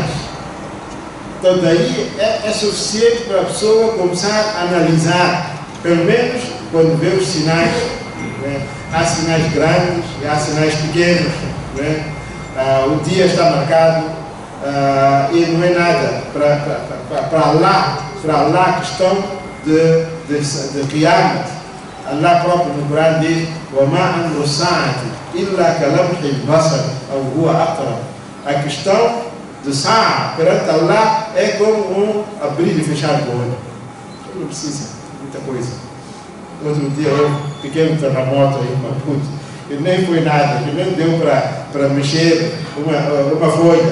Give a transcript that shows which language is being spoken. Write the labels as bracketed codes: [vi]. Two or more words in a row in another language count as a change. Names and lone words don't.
[pt] Então daí é suficiente para a pessoa começar a analisar, pelo menos quando vê os sinais, né? Há sinais grandes e há sinais pequenos, né? O dia está marcado e não é nada para Allah a questão de Qiyamah. Allah próprio no Corão diz: [ar] وَمَا أَمْرُ السَّاعَةِ إِلَّا كَلَمْحِ الْبَصَرِ أَوْ هُوَ أَقْرَبُ. [pt] A questão de Sa'a perante Allah é como abrir e fechar o olho. Não precisa muita coisa. Outro dia houve um pequeno terremoto aí em Maputo, que nem foi nada, que nem deu para mexer uma folha.